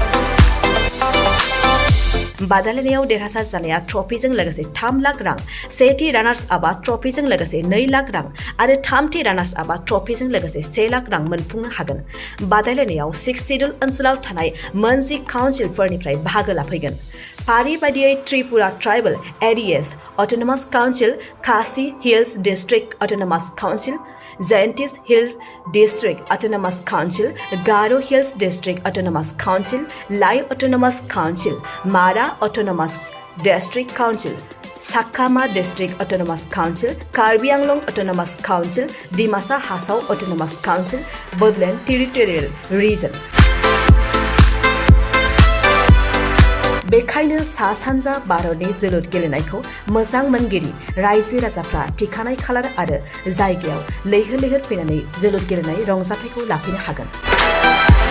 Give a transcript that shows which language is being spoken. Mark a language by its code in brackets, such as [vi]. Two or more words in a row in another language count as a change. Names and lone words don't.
[brx] बादायलायनायाव देरहासार जानाया ट्रफिजों लोगोसे 3 लाख रां सेथि रानार्स आपआ ट्रफिजों लोगोसे 2 लाख रां आरो थामथि रानार्स आपआ ट्रफिजों लोगोसे 1 लाख रां मोनफुंनो हागोन बादायलायनायाव 6 सिडुल ओनसोलाव थानाय मोनजि काउन्सिलफोरनिफ्राय बाहागो लाफैगोन फारि बायदियै त्रिपुरा ट्राइबल एरियाज अट'नमास काउन्सिल खासि हिल्स डिस्ट्रिक्ट अट'नमास काउन्सिल Jaintis Hill District Autonomous Council, Garo Hills District Autonomous Council, Lai Autonomous Council, Mara Autonomous District Council, Sakama District Autonomous Council, Karbi Anglong Autonomous Council, Dimasa Hasau Autonomous Council, Bodland Territorial Region. बेखायनो सा सानजा भारतनि जोलुर गेलेनायखौ मोजां मोनगिरि रायजो राजाफ्रा थिखानाय खालार आरो जायगायाव लैहोर लैहोर फैनानै जोलुर गेलेनाय रंजाथायखौ लाफैनो हागोन